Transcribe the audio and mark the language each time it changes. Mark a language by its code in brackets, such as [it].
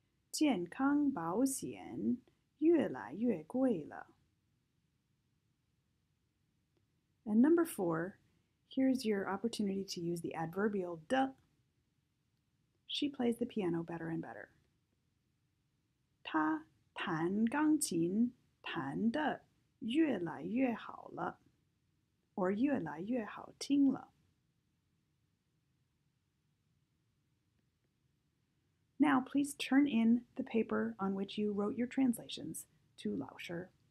[zh] 健康保险越来越贵了. [en] And number 4, here's your opportunity to use the adverbial 的. She plays the piano better and better. [zh] 她弹钢琴弹得越来越好了, or 越来越好听了. [en] Now please turn in the paper on which you wrote your translations to 老师.